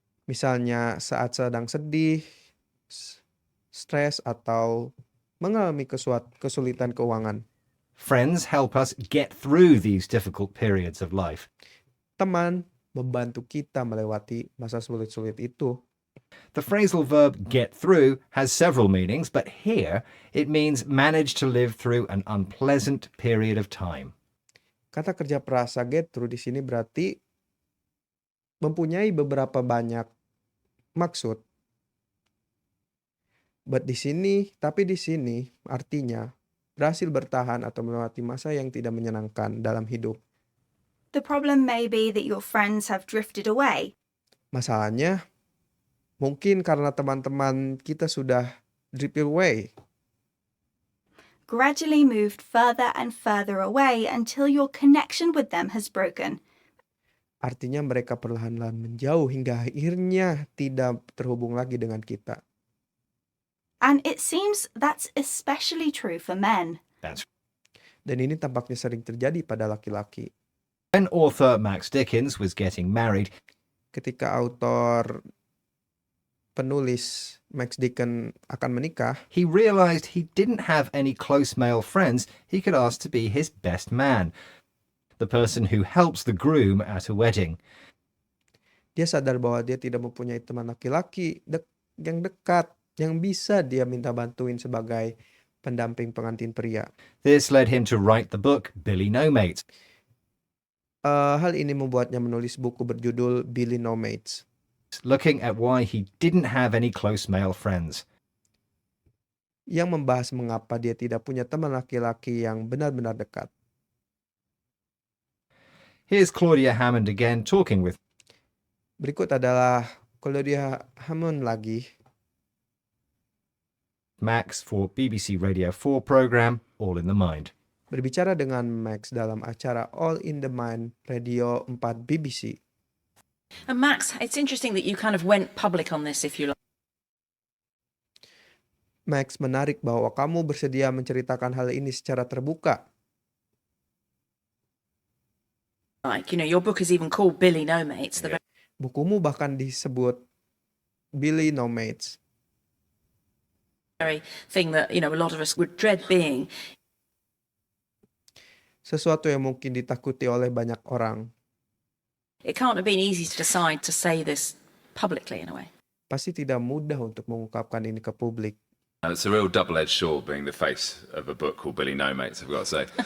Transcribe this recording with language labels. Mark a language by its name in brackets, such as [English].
[Indonesian] misalnya saat sedang sedih, stres atau mengalami kesulitan keuangan. [English] Friends help us get through these difficult periods of life. [Indonesian] Teman membantu kita melewati masa sulit-sulit itu. [English] The phrasal verb get through has several meanings, but here it means manage to live through an unpleasant period of time. [Indonesian] Kata kerja perasa get through di sini berarti mempunyai beberapa banyak maksud. Tapi di sini artinya berhasil bertahan atau melewati masa yang tidak menyenangkan dalam hidup. [English] The problem may be that your friends have drifted away. [Indonesian] Masalahnya mungkin karena teman-teman kita sudah drift away, [English] Gradually moved further and further away until your connection with them has broken. [Indonesian] artinya mereka perlahan-lahan menjauh hingga akhirnya tidak terhubung lagi dengan kita. [English] And it seems that's especially true for men. [Indonesian] Dan ini tampaknya sering terjadi pada laki-laki. [English] When author Max Dickens was getting married, [Indonesian] Ketika penulis Max Dickens akan menikah, [English] he realized he didn't have any close male friends he could ask to be his best man, the person who helps the groom at a wedding. [Indonesian] dia sadar bahwa dia tidak mempunyai teman laki-laki yang dekat, yang bisa dia minta bantuin sebagai pendamping pengantin pria. [English] This led him to write the book Billy No Mates. [Indonesian] Hal ini membuatnya menulis buku berjudul Billy No Mates, [English] Looking at why he didn't have any close male friends. [Indonesian] yang membahas mengapa dia tidak punya teman laki-laki yang benar-benar dekat. [English] Here's Claudia Hammond again talking with [Indonesian] Berikut adalah Claudia Hammond lagi, [English] Max for BBC Radio 4 program All in the Mind. [Indonesian] berbicara dengan Max dalam acara All in the Mind Radio 4 BBC. [English] And Max, it's interesting that you kind of went public on this, if you [Indonesian] Max, menarik bahwa kamu bersedia menceritakan hal ini secara terbuka. [English] like. You know, your book is even called Billy No Mates. The [Indonesian] Bukumu bahkan disebut Billy No Mates, [English] very thing that, you know, a lot of us would dread being. [Indonesian] sesuatu yang mungkin ditakuti oleh banyak orang. [English] It can't have been easy to decide to say this publicly in a way. [Indonesian] Pasti tidak mudah untuk mengungkapkan ini ke publik. [English] It's a real double-edged sword being the face of a book called Billy No Mates, I've got to say.